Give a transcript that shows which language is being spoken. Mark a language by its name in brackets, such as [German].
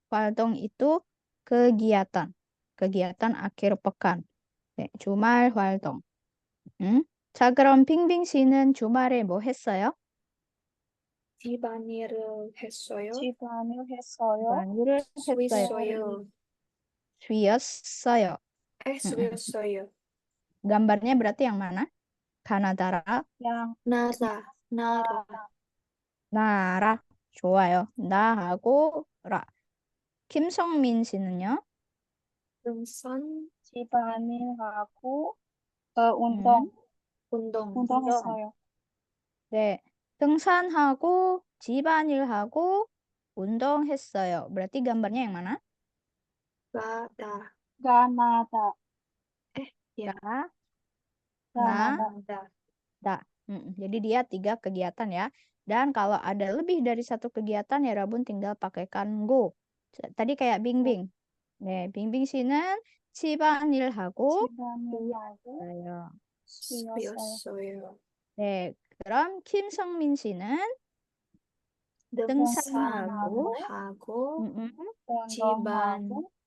[Indonesian] 활동 itu kegiatan. kegiatan akhir pekan. [Korean] 네, 주말 활동. 자, 그럼 빙빙 씨는 주말에 뭐 했어요? 집안일을 했어요. 집안일 했어요? 집안일을 했어요. 쉬었어요. 쉬었어요. 쉬었어요. [Indonesian] gambarnya berarti yang mana? [Korean] 가나다라, [Indonesian] yang [Korean] 나라. 나라. 좋아요. 나하고 라. 김성민 씨는요? 등산, 집안일하고 운동 운동. 운동했어요. 네. 등산하고 집안일하고 운동했어요. [Indonesian] berarti gambarnya yang mana? [Korean] 가다. 가나다 [Indonesian] Ya. [Korean] 나, 가나다 [Indonesian] da. Jadi dia 3 kegiatan ya. Dan kalau ada lebih dari 1 kegiatan ya Rabun tinggal pakaikan go. Tadi kayak 빙빙. [Korean] 네, 빙빙 씨는 집안일하고 집안일하고 있어요. 쉬었어요. 쉬었어요. 네, 그럼 김성민 씨는 등산하고 운동하고